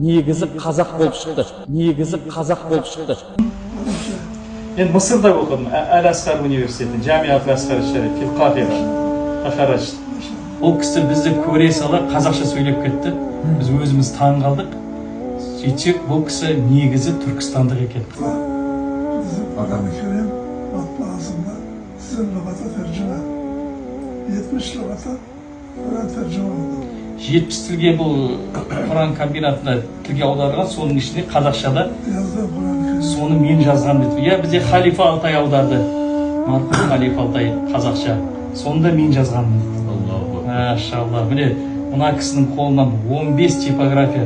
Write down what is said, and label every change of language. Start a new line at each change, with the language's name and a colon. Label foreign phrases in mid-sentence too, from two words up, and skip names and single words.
Kazakh: Мен Мысырда оқыдым, Әл-Асқар университеті, Жамиат Әл-Асқар Шариф, Қахира. Ол кісі бізді көре сала қазақша сөйлеп кетті. Біз өзіміз таң қалдық. Сөйтсек, бұл кісі негізі түркістандық екен.
Turkish: Bizim Kur'an-ı matbaasında sizin lügata tercüme, 70 lügata Kur'an tercüme oldu.
Kazakh: 70 тілге бұл Құран комбинатында тілге аударған, соның ішінде қазақшада
Turkish: Yazdığı Kur'an-ı
Kazakh: соны мен жазған деді. Я бізде Халифа Алтай аударды. Марқұм Халифа Алтай қазақша. Соны да мен жазғанмын. Машалла. Міне, мына кісінің қолынан 15 типография.